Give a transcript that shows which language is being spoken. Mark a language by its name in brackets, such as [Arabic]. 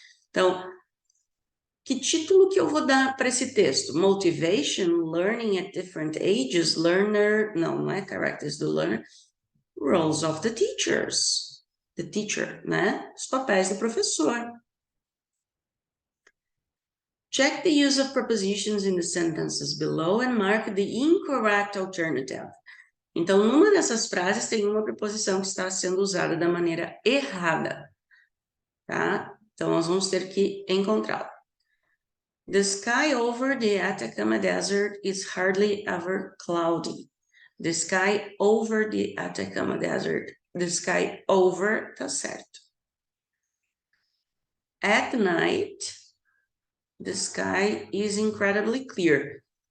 [Portuguese] Então, que título que eu vou dar para esse texto? [English] Motivation, learning at different ages, learner... [Portuguese] Não é characters do learner. [English] Roles of the teachers. The teacher, né? [Portuguese] Os papéis do professor. [English] Check the use of prepositions in the sentences below and mark the incorrect alternative. [Portuguese] Então, numa dessas frases tem uma preposição que está sendo usada da maneira errada, tá? Então, nós vamos ter que encontrá-la. [English] The sky over the Atacama Desert is hardly ever cloudy. The sky over the Atacama Desert. The sky over, [Portuguese] tá certo. [English] At night, the sky is incredibly clear.